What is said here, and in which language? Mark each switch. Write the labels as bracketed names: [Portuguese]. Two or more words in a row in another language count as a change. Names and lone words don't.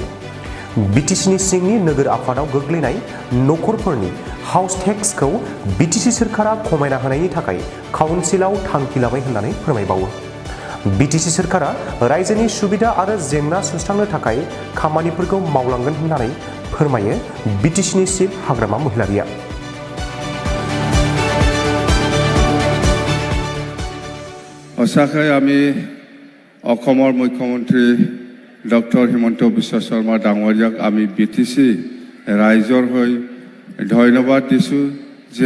[Bodo] बिटिसिनि सिंनि नोगोर आफादाव गोग्लैनाय नखरफोरनि [English] house taxखौ [Bodo] बिटिसि सोरखारा खमायना होनायनि थाखाय काउन्सिलाव थांखि लाबाय होननानै फोरमायबावो। बिटिसि सोरखारा रायजोनि सुबिदा आरो जेंना सुस्रांनो थाखाय खामानिफोरखौ मावलांगोन होननानै फोरमायो बिटिसिनि चिफ हाग्रामा महिलारिया। [Assamese] সঁচাকৈ আমি অসমৰ মুখ্যমন্ত্ৰী ডক্টৰ হিমন্ত বিশ্ব শৰ্মা ডাঙৰীয়াক আমি বিটিসি ৰাইজৰ হৈ ধন্যবাদ দিছোঁ যে